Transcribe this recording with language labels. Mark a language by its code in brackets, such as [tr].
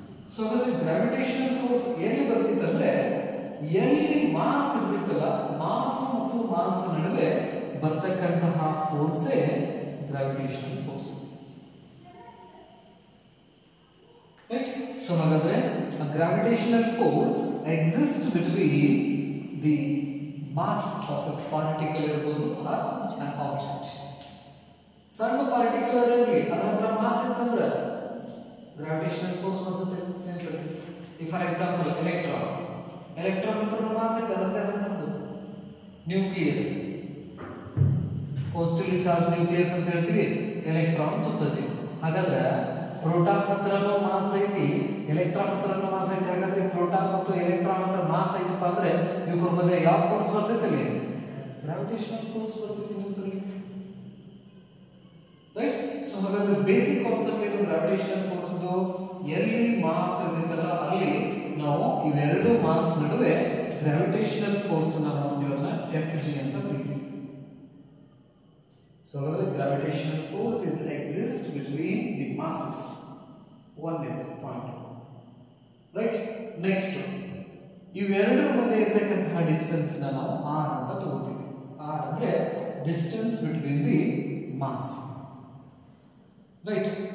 [en] So the gravitational force [kn] ಎಲ್ಲಿ ಬರ್ತಿತ್ತಂದ್ರೆ ಎಲ್ಲಿ mass ಇರ್ತಿತ್ತಲ್ಲ mass ಮತ್ತು ಮಾಸ್ ನಡುವೆ ಬರ್ತಕ್ಕಂತಹ ಫೋರ್ಸೇ gravitational force. [en] Right? So ಹಾಗಾದ್ರೆ a gravitational force exists between the mass of a particle [kn] ಇರಬಹುದು [en] or an object. [kn] ಸಣ್ಣ ಪಾರ್ಟಿಕಲ್ ಇರಲಿ ಅದರ ಮಾಸ್ ಇತ್ತಂದ್ರೆ gravitational force ಬರ್ತದೆ. [en] If for example [kn] electron ಹತ್ರ ಮಾಸ್ ಇರ್ತದೆ ಅದರದ್ದು ನ್ಯೂಕ್ಲಿಯಸ್ ಪಾಸಿಟಿವ್ಲಿ ಚಾರ್ಜ್ ನ್ಯೂಕ್ಲಿಯಸ್ ಅಂತ ಹೇಳ್ತೀವಿ, ಎಲೆಕ್ಟ್ರಾನ್ ಸುತ್ತತಿ. ಹಾಗಾದ್ರೆ ಪ್ರೋಟಾನ್ ಹತ್ರನೂ ಮಾಸ್ ಐತಿ, ಎಲೆಕ್ಟ್ರಾನ್ ಹತ್ರನೂ ಮಾಸ್ ಐತಿ. ಹಾಗಾದ್ರೆ ಪ್ರೋಟಾನ್ ಮತ್ತು ಎಲೆಕ್ಟ್ರಾನ್ ಹತ್ರ ಮಾಸ್ ಐತಪ್ಪ ಅಂದ್ರೆ ಇವ್ರ ಮಧ್ಯೆ ಯಾವ ಫೋರ್ಸ್ ಬರ್ತೈತೆ ಅಲ್ಲಿ? ಗ್ರಾವಿಟೇಷನಲ್ ಫೋರ್ಸ್ ಬರ್ತೈತಿ ನಿಮ್ಗೆ. ರೈಟ್? ಸೊ ಹಾಗಾದ್ರೆ ಬೇಸಿಕ್ ಕಾನ್ಸೆಪ್ಟ್ ಏನು ಗ್ರಾವಿಟೇಷನಲ್ ಫೋರ್ಸ್ ಇದು? ಎಲ್ಲಿ ಮಾಸ್ ಇರುತ್ತಲ್ಲ ಅಲ್ಲಿ ನಾವು ಇವೆರಡು ಮಾಸ್ ನಡುವೆ ಗ್ರಾವಿಟೇಷನಲ್ ಫೋರ್ಸ್ ಅನ್ನು ನಾವುಗಳನ್ನ Fg ಅಂತ ಕರೀತೀವಿ. [en] So the gravitational force exists between the masses. One point. Right? [kn] Next, ಇವೆರಡರ ಮಧ್ಯೆ ಇರತಕ್ಕಂತಹ ಡಿಸ್ಟೆನ್ಸ್ ನಾವು r ಅಂತ ತಗೋತೀವಿ. [en] r ಅಂದ್ರೆ distance between the mass. Right?